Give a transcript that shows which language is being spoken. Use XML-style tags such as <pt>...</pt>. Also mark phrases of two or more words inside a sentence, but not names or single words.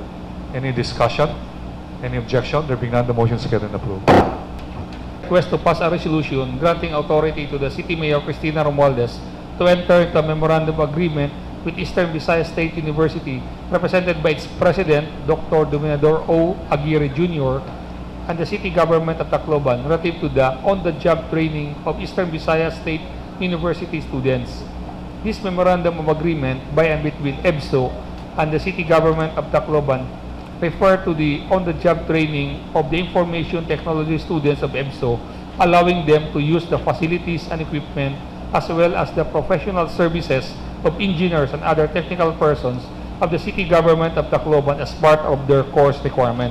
<en>Any discussion? Any objection? There being none, the motion is carried and approved. Request to pass a resolution granting authority to the City Mayor Cristina Romualdez to enter into a memorandum of agreement with Eastern Visayas State University, represented by its President, Dr. Dominador O. Aguirre Jr., and the City Government of Tacloban relative to the on-the-job training of Eastern Visayas State University students. This memorandum of agreement by and between EBSO and the City Government of Tacloban refer to the on-the-job training of the information technology students of EBSO, allowing them to use the facilities and equipment as well as the professional services of engineers and other technical persons of the City Government of Tacloban as part of their course requirement.</en>